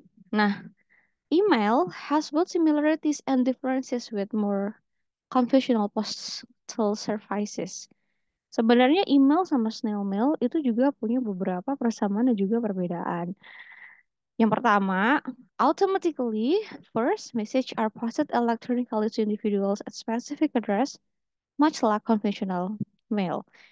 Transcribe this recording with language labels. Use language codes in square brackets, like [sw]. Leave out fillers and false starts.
[en] Nah, email has both similarities and differences with more conventional postal services. [id] Sebenarnya email sama snail mail itu juga punya beberapa persamaan dan juga perbedaan. Yang pertama, [en] automatically, first, message are posted electronically to individuals at specific address, much like conventional mail.